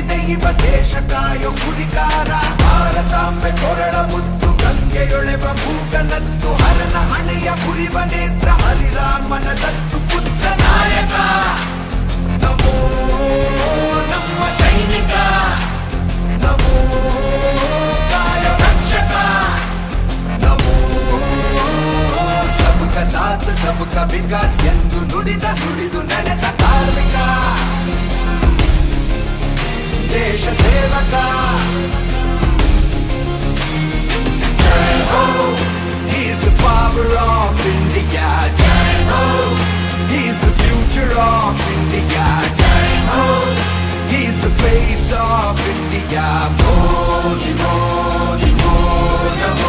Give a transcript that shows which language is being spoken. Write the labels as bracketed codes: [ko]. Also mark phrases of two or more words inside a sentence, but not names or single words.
[kn] ತೆಗಿವ ದೇಶ ಕಾಯೋ ಕುರಿಕಾರ ಭಾರತಾಂಬೆ ಕೊರಳ ಮುತ್ತು ಗಂಗೆಯೊಳೆವ ಭೂಗನತ್ತು ಹರನ ಹಣೆಯ ಪುರಿವ ನೇತ್ರ ಹರಿರಾಮನ ದತ್ತು ಪುತ್ರ ನಾಯಕ ನಮೋ ನಮ್ಮ ಸೈನಿಕ ನಮೋ ಕಾಯ ರಕ್ಷಕ ನಮೋ [hi] सबका साथ सबका विकास [kn] ಎಂದು ನುಡಿದು ನಡೆದ ಕಾರ್ಮಿಕ ದೇಶ ಸೇವಕ [hi] जय हो [en] he's the power of India [hi] जय हो [en] he's the future of India [hi] जय हो [en] he's the face of India Modi Modi Modi